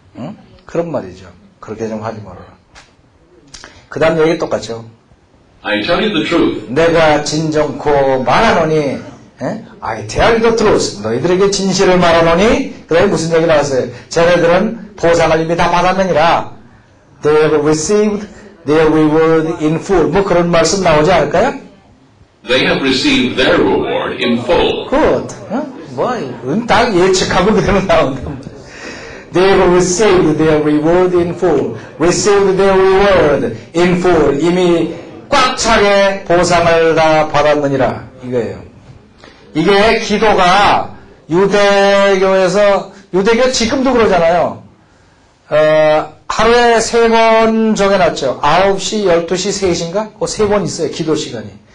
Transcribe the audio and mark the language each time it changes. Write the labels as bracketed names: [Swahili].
[Korean] 응? 그런 말이죠. 그렇게 좀 하지 말아라. 그 다음 얘기 똑같죠. [English] I tell you the truth. [Korean] 내가 진정코 말하노니, 에? [English] I tell you the truth. [Korean] 너희들에게 진실을 말하노니, 그 다음에 무슨 얘기 나왔어요? 쟤네들은 보상을 이미 다 받았느니라. [English] They have received their reward in full. [Korean] 뭐 그런 말씀 나오지 않을까요? [English] They have received their reward in full. Good. [Korean] 딱 예측하고 그대로 나온단 말이야. [English] They have received their reward in full. Received their reward in full. [Korean] 이미 꽉 차게 보상을 다 받았느니라. 이거예요. 이게 기도가 유대교에서, 유대교 지금도 그러잖아요. 하루에 3번 정해놨죠. 9시, 12시, 3시인가? 그 3번 있어요. 기도 시간이.